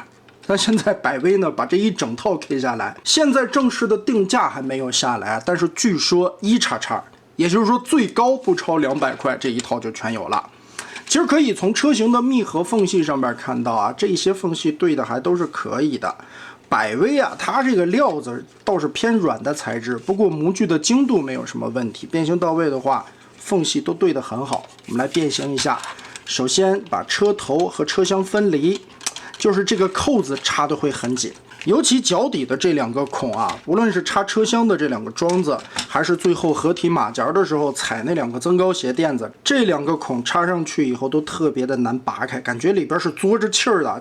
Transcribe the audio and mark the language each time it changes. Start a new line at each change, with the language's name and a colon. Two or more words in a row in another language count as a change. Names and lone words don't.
Chinese: 但現在百威呢，把這一整套 K 下來，現在正式的定價還沒有下來，但是據說1XX，也就是說最高不超200塊，這一套就全有了。其實可以從車型的密合缝隙上面看到啊，這些縫隙对的還都是可以的。百威啊，它這個料子倒是偏軟的材質，不過模具的精度沒有什麼問題，变形到位的話，縫隙都对得很好。我们來變形一下，首先把車頭和車廂分離，就是這個扣子插的會很緊。尤其腳底的這兩個孔啊，無論是插車廂的這兩個樁子，還是最後合體馬甲的時候踩那兩個增高鞋墊子，這兩個孔插上去以後都特別的難拔開，感覺裡邊是嘬着氣兒的。